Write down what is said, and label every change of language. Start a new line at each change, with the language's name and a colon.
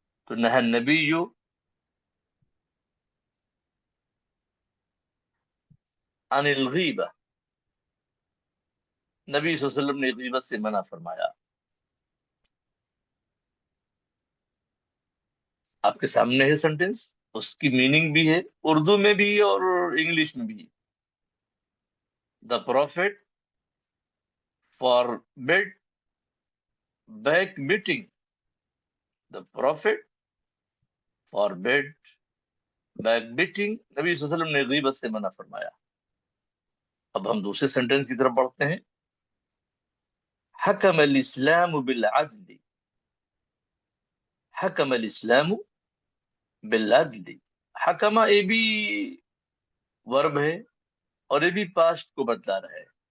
Urdu: تو
Arabic: نہى النبی عن الغیبہ،
Urdu: نبی صلی اللہ علیہ وسلم نے غیبت سے منع فرمایا. آپ کے سامنے ہے سینٹینس، اس کی میننگ بھی ہے اردو میں بھی اور انگلش میں بھی.
English: the profit for bad back batting, دا profit for bad back بیٹنگ،
Urdu: نبی صلی اللہ علیہ وسلم نے غیبت سے منع فرمایا. اب ہم دوسرے سینٹینس کی طرف بڑھتے ہیں.
Arabic: حکم الاسلام بالعدل، حکم الاسلام بالعدل.
Urdu: حکمہ یہ بھی ورب ہے اور یہ بھی پاسٹ کو بتلا رہا ہے.